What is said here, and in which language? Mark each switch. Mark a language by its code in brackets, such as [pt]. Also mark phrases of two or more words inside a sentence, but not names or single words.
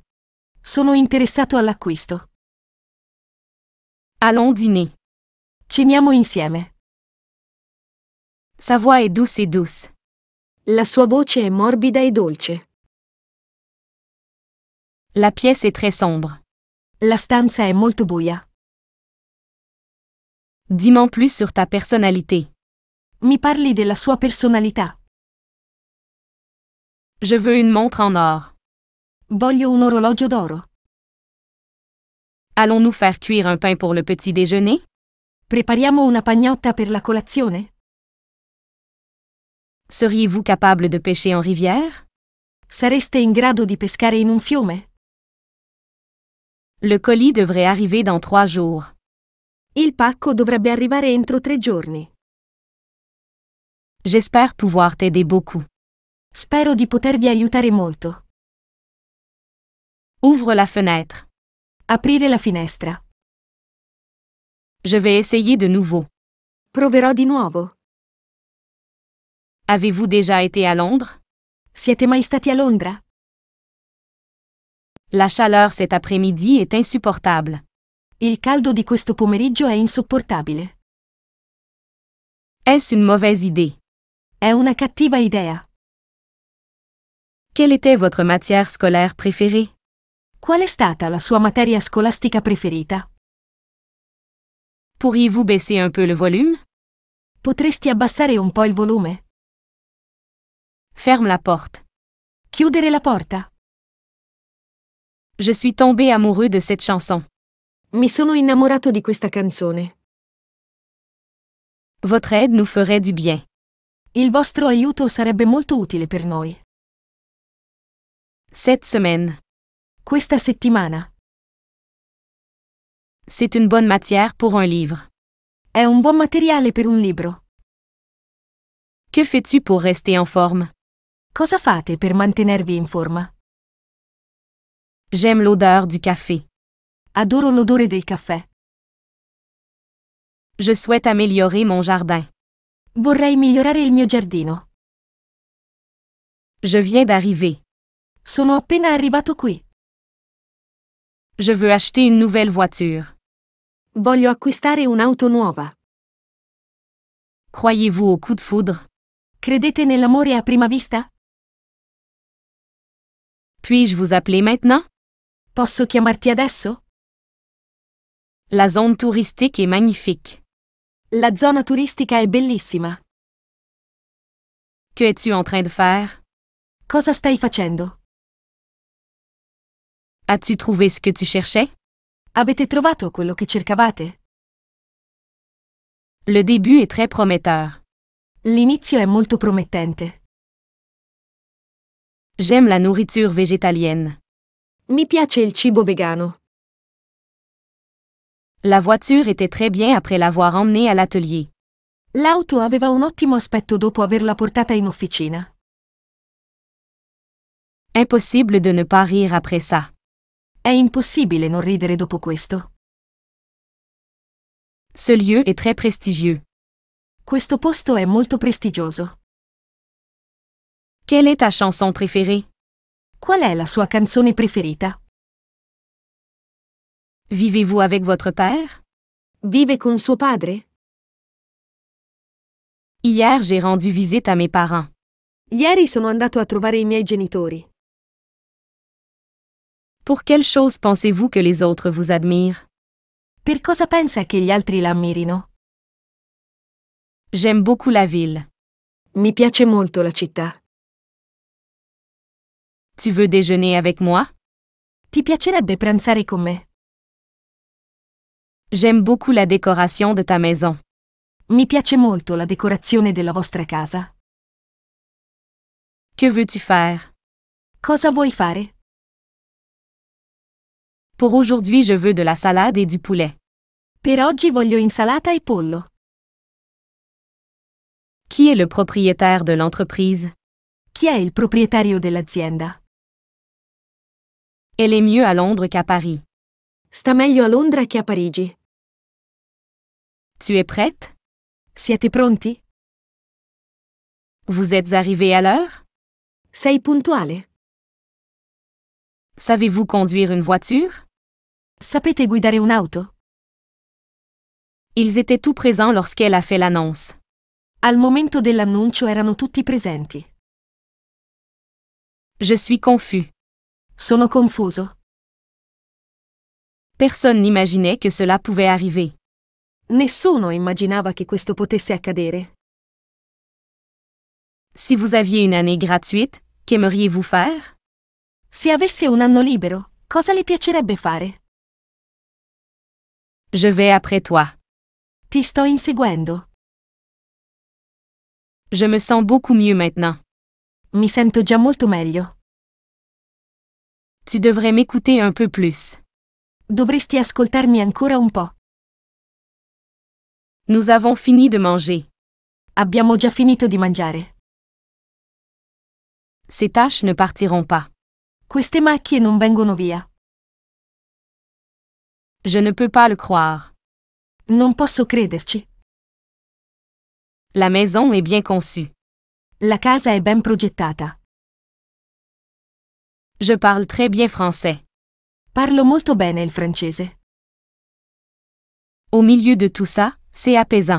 [it] Sono interessato all'acquisto. [fr] Allons dîner. [it] Ceniamo insieme. [fr] Sa voix est douce et douce. [it] La sua voce è morbida e dolce. [fr] La pièce est très sombre. [it] La stanza è molto buia. [fr] Dis-moi plus sur ta personnalité. [it] Mi parli della sua personalità. [fr] Je veux une montre en or. [it] Voglio un orologio d'oro. [fr] Allons-nous faire cuire un pain pour le petit déjeuner? [it] Prepariamo una pagnotta per la colazione? [fr] Seriez-vous capable de pêcher en rivière? [it] Sareste in grado di pescare in un fiume? [fr] Le colis devrait arriver dans 3 jours. [it] Il pacco dovrebbe arrivare entro 3 giorni. [fr] J'espère pouvoir t'aider beaucoup. [it] Spero di potervi aiutare molto. [fr] Ouvre la fenêtre. [it] Aprire la finestra. [fr] Je vais essayer de nouveau. [it] Proverò di nuovo. [fr] Avez-vous déjà été à Londres? [it] Siete mai stati a Londra? [fr] La chaleur cet après-midi est insupportable. [it] Il caldo di questo pomeriggio è insopportabile. [fr] Est-ce une mauvaise idée? [it] È una cattiva idea. [fr] Quelle était votre matière scolaire préférée? [it] Qual è stata la sua materia scolastica preferita? [fr] Pourriez-vous baisser un peu le volume? [it] Potresti abbassare un po' il volume? [fr] Ferme la porte. [it] Chiudere la porta. [fr] Je suis tombé amoureux de cette chanson. [it] Mi sono innamorato di questa canzone. [fr] Votre aide nous ferait du bien. [it] Il vostro aiuto sarebbe molto utile per noi. [fr] Cette semaine. [it] Questa settimana. [fr] C'est une bonne matière pour un livre. [it] È un buon materiale per un libro. [fr] Que fais-tu pour rester en forme? [it] Cosa fate per mantenervi in forma? [fr] J'aime l'odeur du café. [it] Adoro l'odore del caffè. [fr] Je souhaite améliorer mon jardin. [it] Vorrei migliorare il mio giardino. [fr] Je viens d'arriver. [it] Sono appena arrivato qui. [fr] Je veux acheter une nouvelle voiture. [it] Voglio acquistare un'auto nuova. [fr] Croyez-vous au coup de foudre? [it] Credete nell'amore a prima vista? [fr] Puis-je vous appeler maintenant? [it] Posso chiamarti adesso? [fr] La zone touristique est magnifique. [it] La zona turistica è bellissima. [fr] Que es-tu en train de faire? [it] Cosa stai facendo? [fr] As-tu trouvé ce que tu cherchais? [it] Avete trovato quello che cercavate? [fr] Le début est très prometteur. [it] L'inizio è molto promettente. [fr] J'aime la nourriture végétalienne. [it] Mi piace il cibo vegano. [fr] La voiture était très bien après l'avoir emmenée à l'atelier. [it] L'auto aveva un ottimo aspetto dopo averla portata in officina. [fr] Impossible de ne pas rire après ça. [it] È impossibile non ridere dopo questo. [fr] Ce lieu est très prestigieux. [it] Questo posto è molto prestigioso. [fr] Quelle est ta chanson préférée? [it] Qual è la sua canzone preferita? [fr] Vivez-vous avec votre père? [it] Vive con suo padre? [fr] Hier, j'ai rendu visite à mes parents. [it] Ieri sono andato a trovare i miei genitori. [fr] Pour quelle chose pensez-vous que les autres vous admirent? [it] Per cosa pensa che gli altri la ammirino? [fr] J'aime beaucoup la ville. [it] Mi piace molto la città. [fr] Tu veux déjeuner avec moi? [it] Ti piacerebbe pranzare con me? [fr] J'aime beaucoup la décoration de ta maison. [it] Mi piace molto la decorazione della vostra casa. [fr] Que veux-tu faire? [it] Cosa vuoi fare? [fr] Pour aujourd'hui, je veux de la salade et du poulet. [it] Per oggi voglio insalata e pollo. [fr] Qui est le propriétaire de l'entreprise? [it] Chi è il proprietario dell'azienda? [fr] Elle est mieux à Londres qu'à Paris. [it] Sta meglio a Londra che a Parigi. [fr] Tu es prête? [it] Siete pronti? [fr] Vous êtes arrivé à l'heure? [it] Sei puntuale? [fr] Savez-vous conduire une voiture? [it] Sapete guidare un'auto? [fr] Ils étaient tout présents lorsqu'elle a fait l'annonce. [it] Al momento dell'annuncio erano tutti presenti. [fr] Je suis confus. [it] Sono confuso. [fr] Personne n'imaginait que cela pouvait arriver. [it] Nessuno immaginava che questo potesse accadere. [fr] Si vous aviez une année gratuite, qu'aimeriez-vous faire? [it] Se avesse un anno libero, cosa le piacerebbe fare? [fr] Je vais après toi. [it] Ti sto inseguendo. [fr] Je me sens beaucoup mieux maintenant. [it] Mi sento già molto meglio. [fr] Tu devrais m'écouter un peu plus. [it] Dovresti ascoltarmi ancora un po'. [fr] Nous avons fini de manger. [it] Abbiamo già finito di mangiare. [fr] Ces tâches ne partiront pas. [it] Queste macchie non vengono via. [fr] Je ne peux pas le croire. [it] Non posso crederci. [fr] La maison est bien conçue. [it] La casa è ben progettata. [fr] Je parle très bien français. [it] Parlo molto bene il francese. [fr] Au milieu de tout ça, c'est apaisant.